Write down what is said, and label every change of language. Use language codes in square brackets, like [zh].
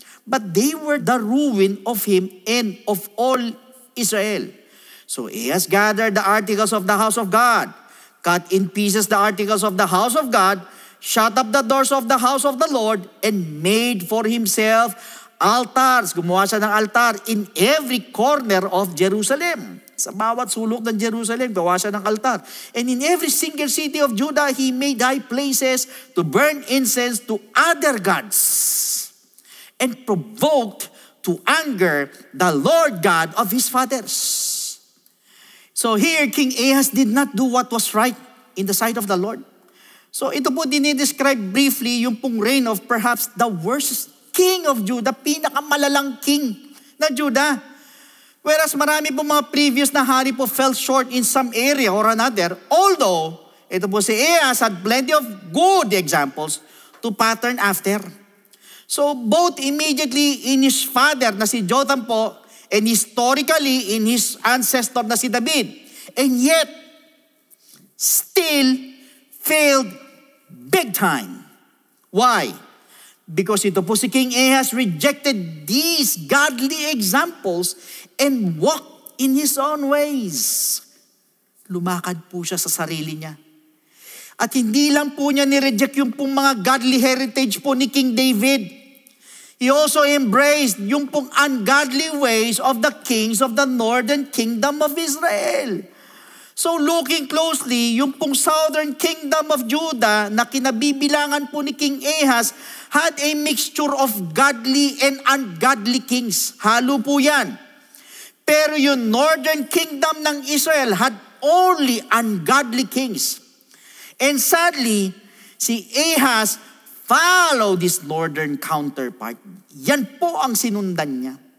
[en] But they were the ruin of him and of all Israel. So Ahaz gathered the articles of the house of God, cut in pieces the articles of the house of God, shut up the doors of the house of the Lord, and made for himself altars. [tl] Gumawa siya ng [en] altar in every corner of Jerusalem. [tl] Sa bawat sulok ng Jerusalem, gawa siya ng altar. [en] And in every single city of Judah, he made high places to burn incense to other gods, and provoked to anger the Lord God of his fathers. So here, King Ahaz did not do what was right in the sight of the Lord. So [tl] ito po dinidescribe [en] briefly yung pong reign of perhaps the worst king of Judah, [tl] pinakamalalang king na Judah. [en] Whereas [tl] marami po mga previous na hari po [en] fell short in some area or another, although ito po si Ahaz had plenty of good examples to pattern after. So both immediately in his father na si Jotham po, and historically in his ancestor na si David, and yet still failed big time. Why? Because ito po si King Ahaz rejected these godly examples and walked in his own ways. [tl] Lumakad po siya sa sarili niya. At hindi lang po niya nireject yung pong mga godly heritage po ni King David. [en] He also embraced [tl] yung pong [en] ungodly ways of the kings of the northern kingdom of Israel. So looking closely, yung pong southern kingdom of Judah [tl] na kinabibilangan po ni [en] King Ahaz had a mixture of godly and ungodly kings. [tl] Halo po yan. Pero yung [en] northern kingdom ng Israel had only ungodly kings. And sadly, si Ahaz followed this northern counterpart. [tl] Yan po ang sinundan niya.